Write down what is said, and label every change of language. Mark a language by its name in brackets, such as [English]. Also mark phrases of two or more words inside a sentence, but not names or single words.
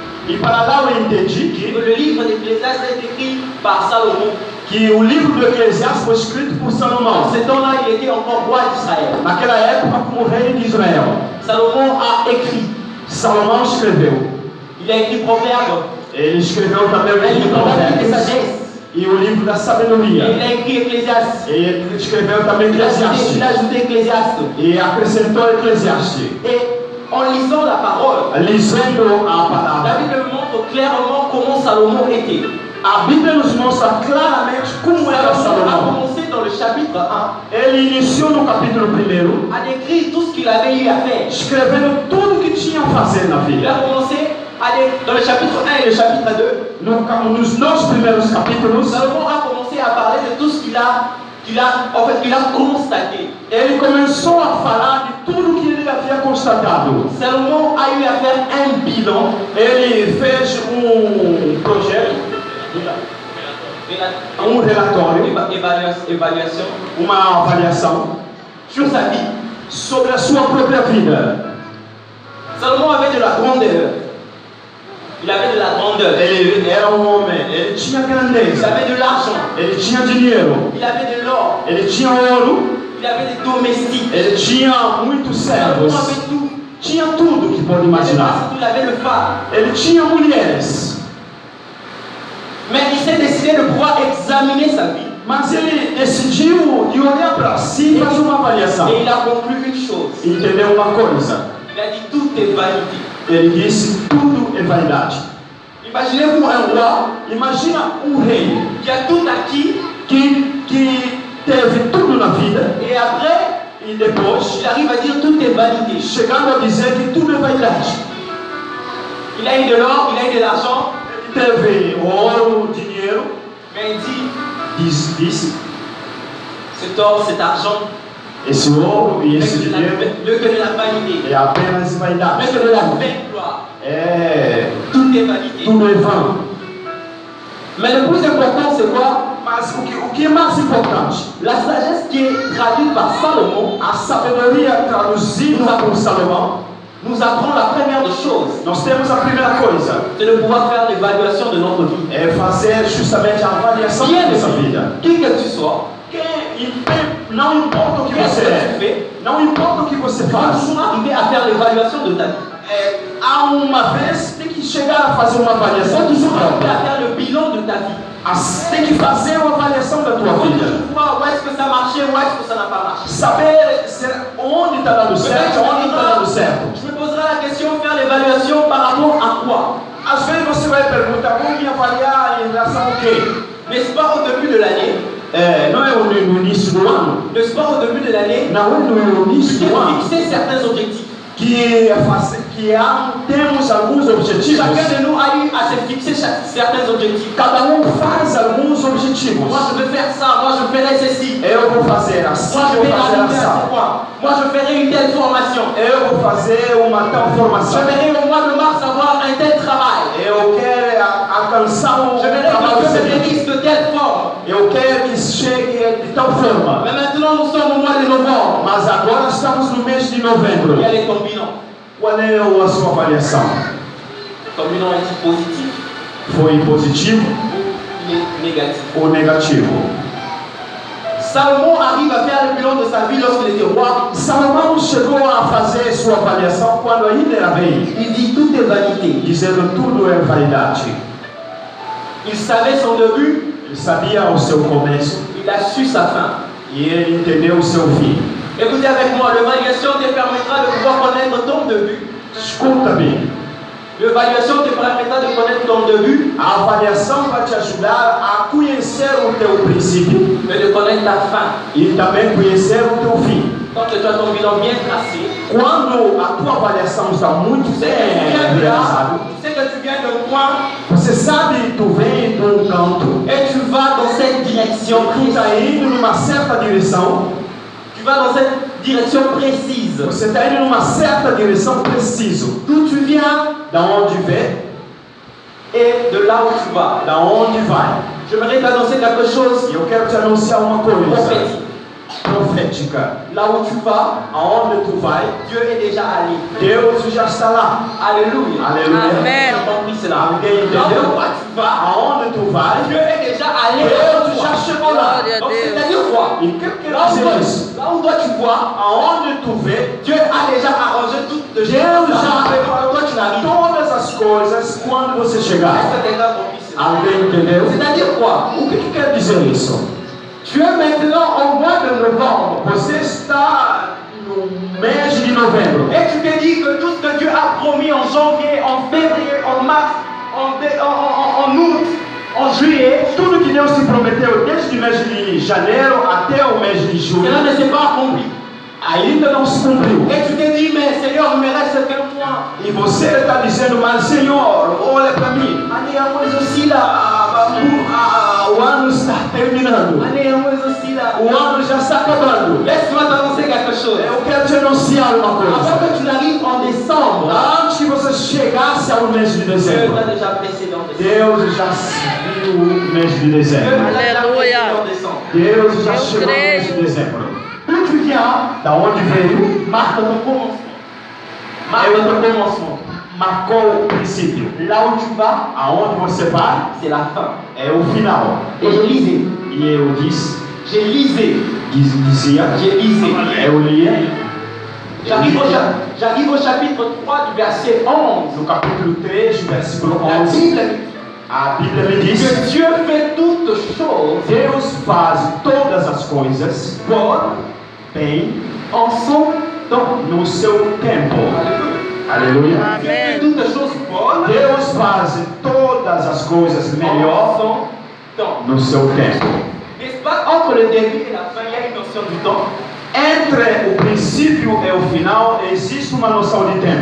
[Portuguese] E para lá eu entendi que [French] le livre d'Ecclésiaste est écrit par Salomon. [Portuguese] Que o livro do Eclesiastes foi escrito por Salomão. [French] En ce temps-là, il était encore roi d'Israël. [Portuguese] Naquela época, como rei de Israel. [French] Salomon a écrit. [Portuguese] Salomão escreveu. [French] Il a écrit Proverbes. [Portuguese] Ele escreveu também o livro de Provérbios e o livro da sabedoria. [French] Il a écrit Ecclésiaste. [Portuguese] Ele escreveu também Eclesiastes. [French] Il a ajouté Ecclésiaste. [Portuguese] E acrescentou Eclesiastes. [French] Et en lisant la parole, [Portuguese] Lisando a palavra, [French] la Bible montre clairement comment Salomon était. [Portuguese] A Bíblia nos mostra claramente como era [French] Salomon a [Portuguese] Salomão. [French] commencé dans le chapitre 1 [Portuguese] Ele iniciou no capítulo 1, [French] à décrire tout ce qu'il avait eu à faire. [Portuguese] escrevendo tudo o que tinha a fazer na [French] Il [Portuguese] vida. [French] a commencé dans le chapitre 1 et le chapitre 2. [Portuguese] Nos 9 primeiros capítulos, [French] Salomon a commencé à parler de tout ce qu'il a constaté. [Portuguese] ele começou a falar de tudo que ele havia constatado. [French] Salomon a eu à faire un bilan. [Portuguese] Ele fez projeto, relatório, [French] Évaluation [Portuguese] uma avaliação [French] sur sa vie. [Portuguese] sobre a sua própria vida. [French] Salomon avait de la grandeur. Il avait de la grandeur. [Portuguese] Ele era homem, ele tinha [French] Il [Portuguese] grandeza, [French] avait de l'argent. [Portuguese] ele tinha dinheiro, [French] Il avait de l'or. [Portuguese] ele tinha ouro, [French] Il avait des domestiques. [Portuguese] ele tinha muitos [French] Salomon [Portuguese] servos, [French] avait tout. [Portuguese] tinha tudo que pode imaginar. [French] Il avait le phare. [Portuguese] Ele tinha mulheres, [French] Mais il s'est décidé de pouvoir examiner sa vie. [Portuguese] mas ele decidiu de olhar para si e fazer uma avaliação. [French] Et il a conclu une chose. [Portuguese] Entendeu uma coisa? [French] Il a dit tout est vanité. [Portuguese] Ele disse: tudo é vaidade. [French] Imaginez-vous un roi [Portuguese] Imagina rei [French] qui a tout acquis [Portuguese] que teve tudo na vida [French] et après [Portuguese] e depois [French] il arrive à dire tout est vanité. [Portuguese] chegando a dizer que tudo é vaidade. [French] Il a eu de l'or, il a eu de l'argent, [Portuguese] Ele teve ouro, dinheiro, [French] mais il dit [Portuguese] disse [French] cet or, cet argent, [Portuguese] esse ouro e [French] n'est [Portuguese] esse [French] que de [Portuguese] dinheiro [French] la vanité, [Portuguese] é apenas vaidade. [French] n'est que de la vaine gloire. [Portuguese] É, [French] Tout est vanité. [Portuguese] tudo é vão. [French] Mais le plus important, c'est quoi? [Portuguese] Mas o que é mais importante? [French] La sagesse qui est traduite par Salomon [Portuguese] A sabedoria traduzida por Salomão. [French] nous apprend la première des choses, [Portuguese] Nós temos a primeira coisa, [French] c'est de pouvoir faire l'évaluation de notre vie. [Portuguese] é fazer justamente a avaliação [French] Qui [Portuguese] da [French] est [Portuguese] nossa [French] le [Portuguese] vida. [French] Qui que tu sois, [Portuguese] Não importa o que [French] qu'est-ce [Portuguese] você [French] que tu [Portuguese] é, [French] fais, [Portuguese] não importa o que você [French] tu vas [Portuguese] faz. [French] toujours arriver à faire l'évaluation de ta vie. [Portuguese] Há uma vez tem que chegar a fazer uma [French] Tu vas [Portuguese] avaliação de [French] toujours [Portuguese] sua [French] arriver [Portuguese] própria. [French] à faire le bilan de ta vie. [Portuguese] Tem que fazer uma avaliação da tua [French] Il faut [Portuguese] vida. [French] toujours voir où est-ce que ça marchait, où est-ce que ça n'a pas marché. [Portuguese] Saber onde está dando certo, onde está dando certo. [French] Je me poserai la question, faire l'évaluation par rapport à quoi? [Portuguese] Às vezes você vai perguntar, vou me avaliar em relação ao quê? [French] N'est-ce pas au début de l'année? Não é no início do ano? N'est-ce pas au début de l'année? [Portuguese] Não é no início [French] Tu [Portuguese] do ano [French] fixer certains objectifs. [Portuguese] temos alguns objetivos. [French] Chacun de nous a eu à se fixer certains objectifs. [Portuguese] Cada faz alguns objetivos. [French] Moi je veux faire ça, moi je ferai ceci. [Portuguese] Eu vou fazer assim, [French] Moi je [Portuguese] eu [French] vais [Portuguese] vou fazer [French] arriver à ce [Portuguese] assim. [French] point. Moi je ferai une telle formation. [Portuguese] Eu vou fazer uma tal [French] Je [Portuguese] formação. [French] verrai au mois de mars avoir un tel travail. [Portuguese] Eu quero alcançar [French] Je verrai [Portuguese] trabalho [French] que Dieu me [Portuguese] seguinte. [French] bénisse de telle forme. [Portuguese] Eu quero que chegue de tal forma. [French] Mais maintenant nous sommes au mois de novembre. [Portuguese] Mas agora estamos no mês de novembro. [French] Quel est ton bilan? [Portuguese] Qual é a sua avaliação? [French] Ton bilan est-il positif [Portuguese] Foi positivo [French] ou négatif? [Portuguese] ou negativo? [French] Salomon arrive à faire le bilan de sa vie lorsqu'il était roi. [Portuguese] Salomão chegou a fazer sua avaliação quando ainda era rei, [French] Il dit tout est vanité. [Portuguese] dizendo tudo é vaidade. [French] Il savait son début, [Portuguese] Ele sabia o seu começo [French] il a su sa fin. [Portuguese] e ele entendeu o seu fim. [French] Écoutez avec moi, l'évaluation te permettra de pouvoir connaître ton début. [Portuguese] Escuta-me, [French] L'évaluation te permettra de connaître ton début, [Portuguese] a avaliação vai te ajudar a conhecer o teu princípio [French] mais de connaître ta fin. [Portuguese] e também conhecer o teu fim. [French] Quand tu as ton bilan bien tracé, [Portuguese] Quando a tua avaliação está muito [French] tu sais [Portuguese] bem [French] que tu viens de là, [Portuguese] realizada, [French] tu sais que tu viens d'un point [Portuguese] você sabe, tu vem de um canto [French] et tu vas dans cette direction [Portuguese] tu está [French] précise. [Portuguese] indo numa certa direção, [French] Tu vas dans cette direction précise. [Portuguese] você está indo numa certa direção preciso. [French] D'où tu viens [Portuguese] Da onde vem, [French] et de là où tu vas. [Portuguese] da onde vai. [French] J'aimerais t'annoncer quelque chose [Portuguese] E eu quero te anunciar uma coisa [French] prophétique. [Portuguese] profética. [French] Là où tu vas, [Portuguese] Aonde tu vai, [French] Dieu est déjà allé. Deus já está lá. Alléluia. Alléluia. Amen. J'ai compris cela. tu vas, [Portuguese] aonde tu vai, [French] Dieu est déjà allé. [Portuguese] Deus já chegou lá. Glória a [French] Donc [Portuguese] Deus. [French] c'est-à-dire quoi? [Portuguese] E o que [French] Là où, [Portuguese] quer [French] toi, [Portuguese] dizer isso? [French] là où toi tu vois, [Portuguese] Aonde tu vê, [French] Dieu a déjà arrangé toutes les choses. [Portuguese] Deus já [French] Quand toi tu n'arrives pas. [Portuguese] todas as coisas quando você chegar. [French] Est-ce que quelqu'un a compris cela? [Portuguese] Alguém entendeu? [French] C'est-à-dire quoi? [Portuguese] O que quer dizer isso? [French] Tu es maintenant au mois de novembre. [Portuguese] Você está no mês de novembro. [French] Et tu te dis que tout ce que Dieu a promis en janvier, en février, en mars, en août, en juillet, [Portuguese] Tudo que Deus te prometeu desde o mês de janeiro até o mês de julho, [French] cela ne s'est pas accompli. [Portuguese] ainda não se cumpriu. [French] Et tu te dis, mais Seigneur, il me reste qu'un mois. [Portuguese] E você está dizendo, mas Senhor, olha para mim. [French] Allez, un mois aussi là. [Portuguese] O ano está terminando. [French] Allez, un mois aussi là. [Portuguese] O ano já está acabando. [French] Laisse-moi t'annoncer quelque chose. [Portuguese] Eu quero te anunciar uma [French] Avant [Portuguese] coisa. [French] que tu n'arrives en décembre, [Portuguese] Antes que você chegasse ao mês de [French] Dieu [Portuguese] dezembro, [French] t'a déjà précédé en décembre. [Portuguese] Deus já viu o mês de [French] Dieu [Portuguese] dezembro. [French] t'a déjà Alléluia. précédé en décembre. [Portuguese] Deus já Eu chegou no mês de creio. dezembro. [French] D'où tu viens, [Portuguese] Da onde veio, [French] marque ton commencement. Marque ton commencement. [Portuguese] marcou o princípio. [French] Là où tu vas, [Portuguese] Aonde você vai, [French] c'est la fin. [Portuguese] é o final. [French] Et je lisais. [Portuguese] E eu [French] J'ai lisé. [Portuguese] dizia, [French] J'ai lisé. [Portuguese] eu lia, [French] J'arrive au chapitre 3 du verset 11. [Portuguese] no capítulo 3, versículo [French] La [Portuguese] 11, [French] Bible [Portuguese] a Bíblia me [French] dit [Portuguese] diz [French] que Dieu fait toutes choses [Portuguese] Deus faz todas as coisas [French] bonnes [Portuguese] bem [French] en son temps. [Portuguese] no seu tempo. Aleluia. [French] Dieu fait [Portuguese] Amém. [French] toutes choses bonnes [Portuguese] Deus faz todas as coisas [French] en [Portuguese] melhor [French] son temps. [Portuguese] no seu tempo. [French] N'est-ce pas? Entre le début et la fin, il y a une notion du temps. [Portuguese] Entre o princípio e o final existe uma noção de tempo.